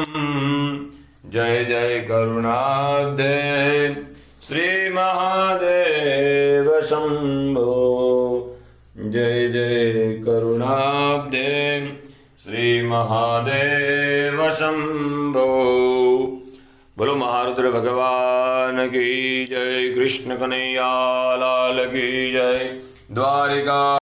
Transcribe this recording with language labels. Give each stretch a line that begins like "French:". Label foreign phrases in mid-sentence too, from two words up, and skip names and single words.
Sanskrit: जय जय करुणाब्धे श्री महादेव शंभो. जय जय करुणाब्धे श्री महादेव शंभो.
Hindi: बोलो महारुद्र भगवान की जय. कृष्ण कन्हैया लाल की जय. द्वारिका